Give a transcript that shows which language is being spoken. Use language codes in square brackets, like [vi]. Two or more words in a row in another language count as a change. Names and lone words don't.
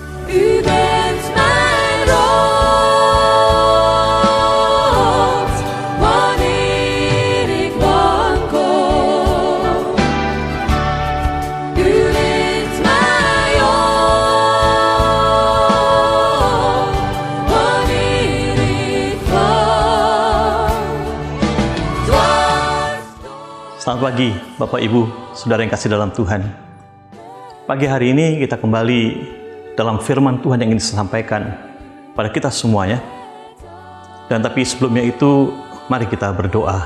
[nl] U bent mijn rots, wanneer ik wankel. U wint mij op, wanneer ik val. [id] Selamat pagi Bapak Ibu, Saudara yang kasih dalam Tuhan. Pagi hari ini kita kembali dalam firman Tuhan yang ingin disampaikan pada kita semuanya. Dan tapi sebelumnya itu, mari kita berdoa.